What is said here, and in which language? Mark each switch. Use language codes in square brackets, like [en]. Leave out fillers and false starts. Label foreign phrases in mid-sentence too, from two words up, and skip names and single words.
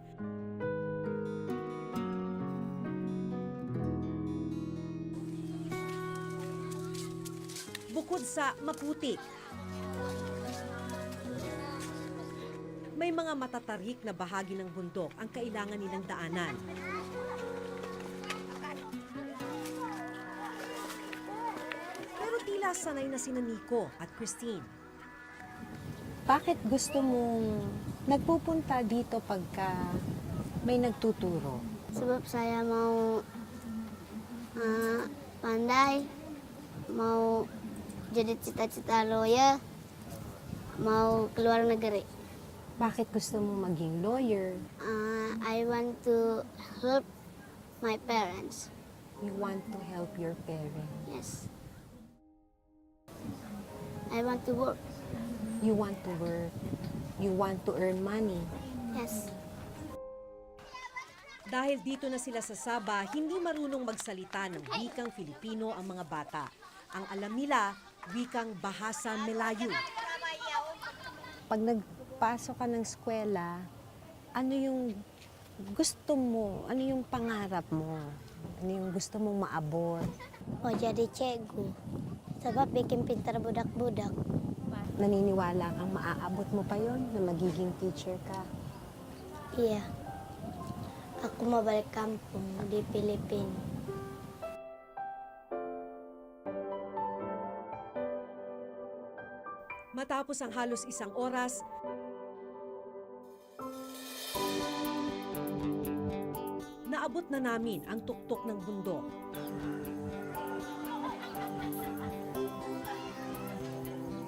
[tl] Bukod sa maputik, may mga matatarik na bahagi ng bundok ang kailangan nilang daanan. Pero tila sanay na sina Nico at Christine. Bakit gusto mong nagpupunta dito pagka may nagtuturo? [ms] Sebab saya mau pandai, mau jadi cita-cita lawyer, mau keluar negeri. [tl] Bakit gusto mong maging lawyer? [en] I want to help my parents. You want to help your parents. Yes. I want to work. You want to work. You want to earn money. Yes. [tl] Dahil dito na sila sa Sabah, hindi marunong magsalita ng wikang Filipino ang mga bata. Ang alam nila, wikang Bahasa Melayu. Pag nagpasok ka ng eskwela, ano yung gusto mo? Ano yung pangarap mo? Ano yung gusto mong maabot? [ms] Mau jadi cikgu. Sebab bikin pintar budak-budak. [tl] Naniniwala kang maaabot mo pa yon na magiging teacher ka? [ms] Iya. Aku mau balik kampung di Filipina. [tl] Matapos ang halos 1 oras, naabot na namin ang tuktok ng bundok.